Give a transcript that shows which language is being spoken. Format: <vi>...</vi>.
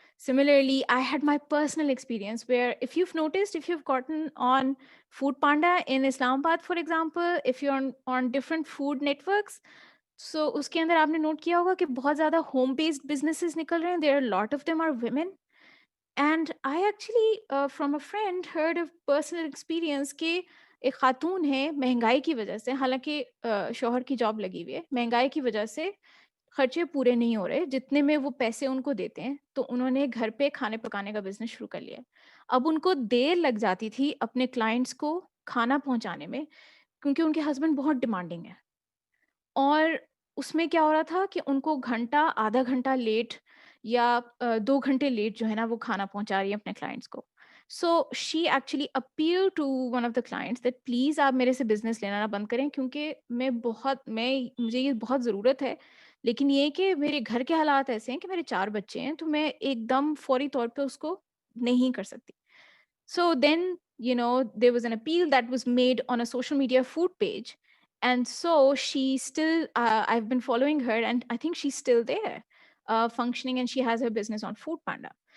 <en>Similarly, I had my personal experience where, if you've noticed, if you've gotten on Food Panda in Islamabad, for example, if you're on different food networks, so</en> <hi>उसके अंदर आपने note किया होगा कि बहुत ज़्यादा home based businesses निकल रहे हैं.</hi> <en>There are a lot of them are women. And I actually, from a friend, heard of personal experience</en> <hi>कि एक खातून है, महंगाई की वजह से, हालांकि शौहर की जॉब लगी हुई है, महंगाई की वजह से खर्चे पूरे नहीं हो रहे जितने में वो पैसे उनको देते हैं, तो उन्होंने घर पे खाने पकाने का बिजनेस शुरू कर लिया. अब उनको देर लग जाती थी अपने क्लाइंट्स को खाना पहुंचाने में, क्योंकि उनके हस्बैंड बहुत डिमांडिंग है. और उसमें क्या हो रहा था कि उनको घंटा, आधा घंटा लेट या 2 घंटे लेट जो है ना, वो खाना पहुंचा रही है अपने क्लाइंट्स को.</hi> <en>so she actually appeal to one of the clients that</en> <hi>please आप मेरे से बिजनेस लेना ना बंद करें, क्योंकि मुझे ये बहुत ज़रूरत है, लेकिन ये कि मेरे घर के हालात ऐसे हैं कि मेरे 4 बच्चे हैं, तो मैं एकदम फौरी तौर पे उसको नहीं कर सकती.</hi> <en>So then, there was an appeal that was made on a social media food page. And so she still, I've been following her, and I think she's still there, functioning, and she has her business on Food Panda.</en>